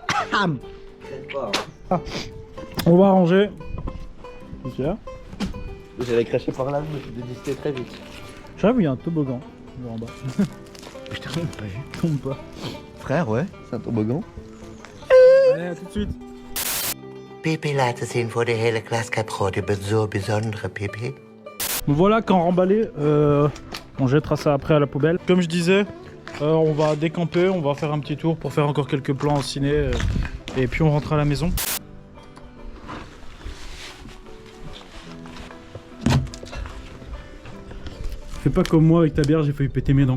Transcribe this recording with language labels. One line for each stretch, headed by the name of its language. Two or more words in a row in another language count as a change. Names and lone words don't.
French: On va ranger. Ok. J'allais cracher par là, je me suis désisté très vite. J'avoue, il y a un toboggan. En bas. Putain, j'ai pas vu. Tombe pas. Frère, ouais, c'est un toboggan. Allez, à tout de suite.
Dutch: Pipi laten zien voor de hele klaskaproot. Je bent zo bijzonder, Pipi.
French: Voilà, quand remballé, on jettera ça après à la poubelle. Comme je disais, on va décamper, on va faire un petit tour pour faire encore quelques plans au ciné. Et puis on rentre à la maison. Fais pas comme moi avec ta bière, j'ai failli péter mes dents.